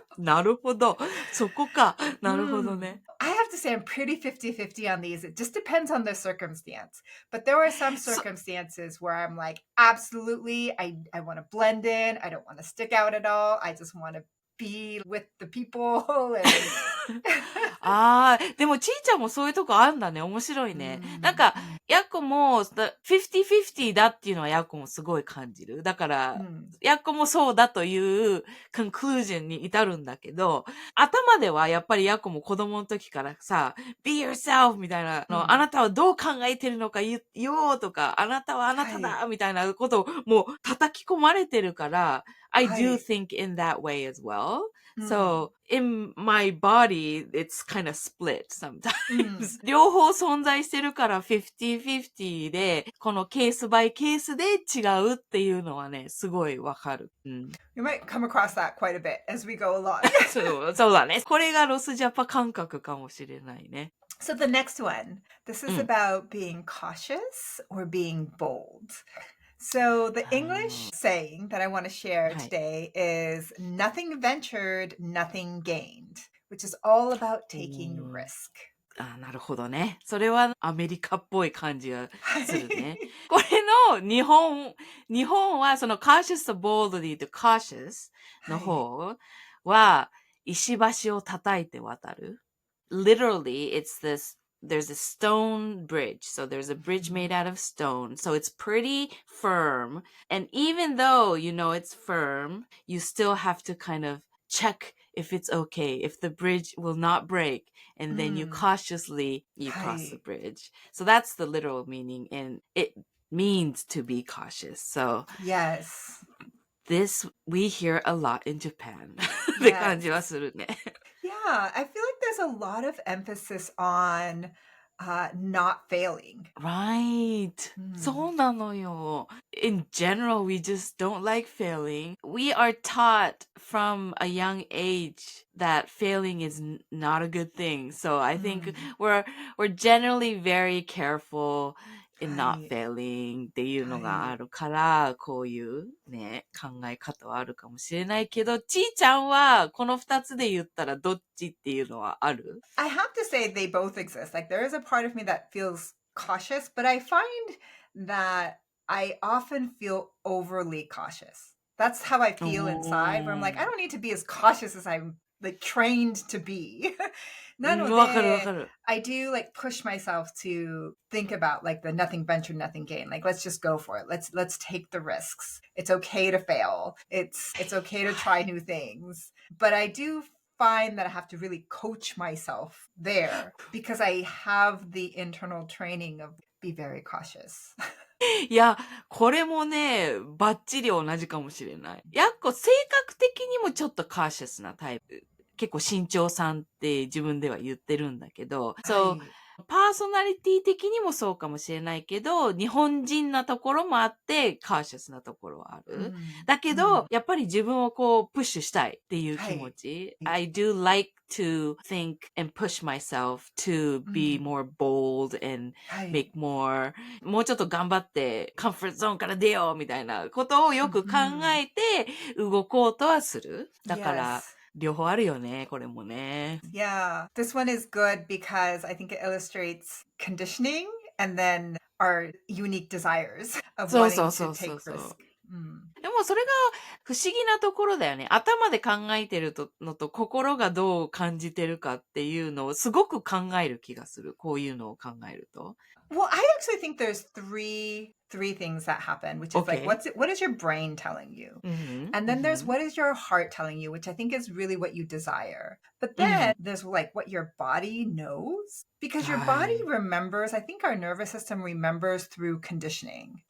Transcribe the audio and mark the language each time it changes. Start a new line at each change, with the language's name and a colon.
Japanese: なるほど。そこか。なるほどね。
English: I have to say I'm pretty 50-50 on these. It just depends on the circumstance. But there are some circumstances where I'm like, absolutely, I want to blend in. I don't want to stick out at all. I just want to be with the people. And
Japanese: でもちーちゃんもそういうとこあるんだね。面白いね。なんか、やっこも、50-50だっていうのはやっこもすごい感じる。だから、やっこもそうだというconclusionに至るんだけど、頭ではやっぱりやっこも子供の時からさ、be yourself みたいなの、あなたはどう考えてるのか言おうとか、あなたはあなただみたいなことをもう叩き込まれてるから、
English: I do think in that way as well. So, in my body, it's kind of split sometimes.
Japanese: 両方存在してるから50-50で、このケースバイケースで違うっていうのはね、すごいわかる。
English: You might come across that quite a bit as we go along.
Japanese: そうだね。これがロスジャパ感覚かもしれないね。
English: So the next one, this is about being cautious or being bold. So the English saying that I want to share today is nothing ventured, nothing gained, which is all about taking risk.
Japanese: なるほどね。それはアメリカっぽい感じがするね。これの日本はその cautious to boldly と cautious の方は石橋を叩いて渡る。
English: Literally, it's there's a stone bridge. So there's a bridge made out of stone. So it's pretty firm. And even though you know it's firm, you still have to kind of check if it's okay, if the bridge will not break, and then you cautiously, cross the bridge. So that's the literal meaning, and it means to be cautious. So yes. This we hear a lot in Japan.
Japanese: って
English: Yes.
Japanese: 感じはするね。
English: Yeah, I feel like there's a lot of emphasis on not failing. Right.
Japanese: そうなのよ。
English: In general, we just don't like failing. We are taught from a young age that failing is not a good thing. So I think we're generally very careful in not failing
Japanese: っていうのがあるから、こういうね、考え方はあるかもしれないけど、ちーちゃんはこの二つで言ったらどっちっていうのはある？
English: I have to say they both exist. Like there is a part of me that feels cautious, but I find that I often feel overly cautious. That's how I feel inside, where I'm like, I don't need to be as cautious as I'm like trained to be.
Japanese: なので、わかるわかる。
English: I do like push myself to think about like the nothing venture, nothing gain. Like let's just go for it. Let's take the risks. It's okay to fail. It's okay to try new things. But I do find that I have to really coach myself there because I have the internal training of be very cautious.
Japanese: いや、これもね、バッチリ同じかもしれない。やっこ性格的にもちょっとカーシャスなタイプ。結構慎重さんって自分では言ってるんだけど、そう、パーソナリティ的にもそうかもしれないけど、日本人なところもあって、カーシャスなところはある。だけど、やっぱり自分をこう、プッシュしたいっていう気持ち。
English: I do like to think and push myself to be more bold and make more,
Japanese: もうちょっと頑張って、コンフォートゾーンから出ようみたいなことをよく考えて動こうとはする。だから、両方あるよね、これもね。
English: Yeah, this one is good because I think it illustrates conditioning and then our unique desires of wanting to take risk.
Japanese: でもそれが不思議なところだよね。頭で考えてるのと心がどう感じてるかっていうのをすごく考える気がする。こういうのを考えると。
English: Well, I actually think there's three things that happen, which is like what is your brain telling you? And then there's what is your heart telling you, which I think is really what you desire. But then there's like what your body knows, because your body remembers, I think our nervous system remembers through conditioning.